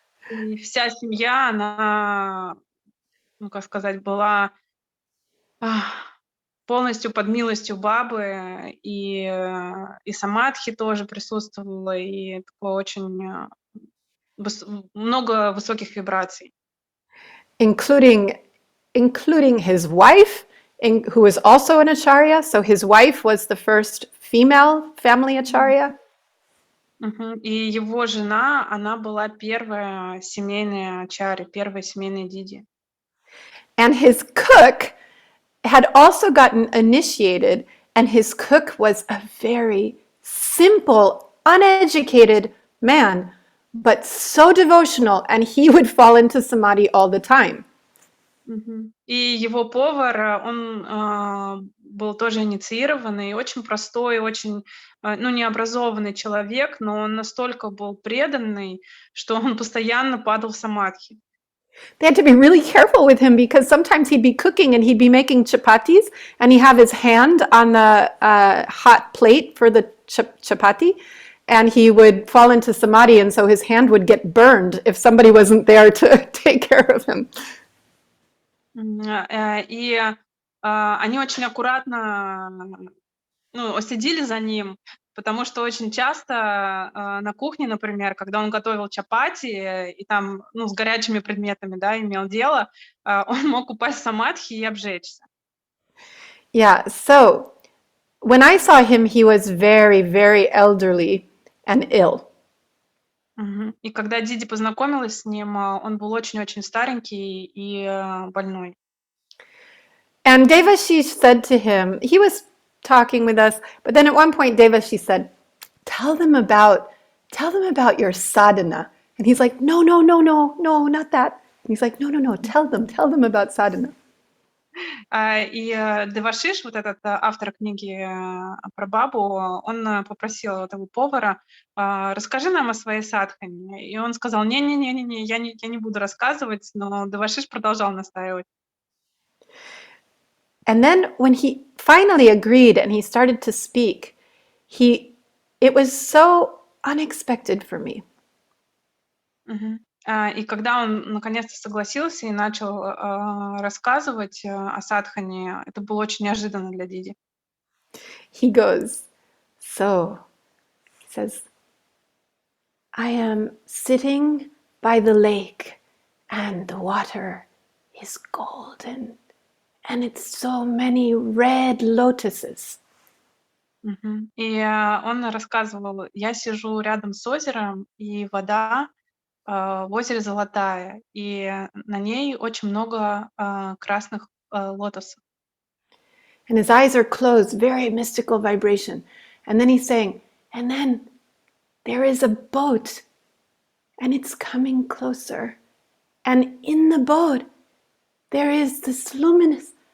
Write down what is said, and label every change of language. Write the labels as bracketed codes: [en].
[ru] И вся семья, она, ну, как сказать, была полностью под милостью бабы, и самадхи тоже присутствовала, и такое очень много высоких вибраций. [en] including his wife, who was also an acharya. So his wife was the first female family acharya. Мгм. [ru] И его жена, она была первая семейная ачарья, первая семейная диди. [en] And his cook had also gotten initiated, and his cook was a very simple, uneducated man, but so devotional, and he would fall into samadhi all the time. Мгм. [ru] И его повар, он был тоже инициированный, очень простой, очень, ну, необразованный человек, но он настолько был преданный, что он постоянно падал в самадхи. [en] They had to be really careful with him because sometimes he'd be cooking and he'd be making chapatis and he'd have his hand on the hot plate for the chapati and he would fall into samadhi and so his hand would get burned if somebody wasn't there to take care of him. [ru] И они очень аккуратно, ну, следили за ним, потому что очень часто на кухне, например, когда он готовил чапати и там, ну, с горячими предметами, да, имел дело, он мог упасть в самадхи и обжечься. [en] Yeah, so when I saw him, he was very, very elderly and ill. Мгм. [ru] И когда Диди познакомилась с ним, он был очень-очень старенький и больной. [en] And Devashish said to him, he was talking with us, but then at one point Devashish said, tell them about your sadhana. And he's like, no, not that. And he's like, no, tell them about sadhana. [ru] И Девашиш, вот этот автор книги про бабу, он попросил этого повара, расскажи нам о своей садхане. И он сказал, не, я не буду рассказывать, но Девашиш продолжал настаивать. [en] And then when he finally agreed and he started to speak, it was so unexpected for me. Мгм. [ru] И когда он наконец-то согласился и начал рассказывать о садхане, это было очень неожиданно для Диди. [en] He goes, so, he says, I am sitting by the lake and the water is golden and it's so many red lotuses. Мгм. [ru] И он рассказывал, я сижу рядом с озером, и вода в озере золотая, и на ней очень много красных лотосов. [en] And his eyes are closed, very mystical vibration. And then he's saying, and then there is a boat and it's coming closer. And in the boat, there is this luminous.